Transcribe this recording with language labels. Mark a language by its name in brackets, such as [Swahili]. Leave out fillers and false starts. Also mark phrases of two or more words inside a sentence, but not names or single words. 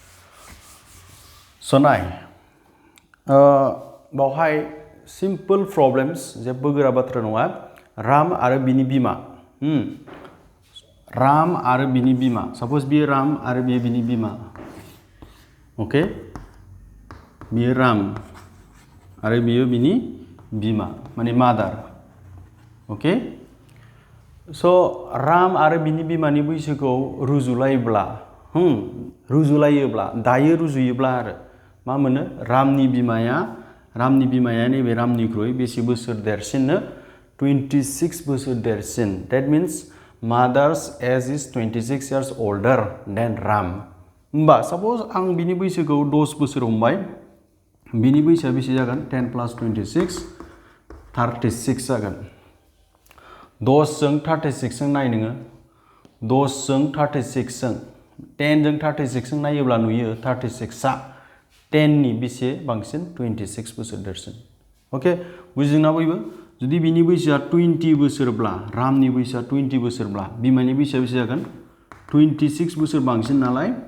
[Bodo] so नाय बावहाय सिम्पल प्रब्लेम्स जेबो गोरा बाथ्रा नङा राम आरो बिनि बिमा राम आरो बिनि बिमा सपोज बियो राम आरो बियो बिनि बिमा ओके बियो राम आरो बियो बिनि बिमा माने मादार ओके स' राम आरो बिनि बिमानि बैसोखौ रुजुलायोब्ला दायो रुजुयोब्ला आरो मा मोनो रामनि बिमाया नैबे रामनिख्रुइ बेसे बोसोर देरसिननो 26 बोसोर देरसिन [English] that means mother's age is 26 years older than [Bodo] राम होमबा सपोज आं बिनि बैसोखौ 10 बोसोर हमबाय बिनि बैसोआ बेसे जागोन 10 + 26 36 जागोन 10 जों 36 जों नाय नोङो 10 जों 36 जों 10 जों 36 जों नायोब्ला नुयो 36 आ 10 नि बेसे बांसिन 26 बोसोर देरसिन ओके बुजिदोंना बयबो जुदि बिनि बैसोआ 20 बोसोरब्ला रामनि बैसोआ 20 बोसोरब्ला बिमानि बैसोआ बेसे जागोन 26 बोसोर बांसिन नालाय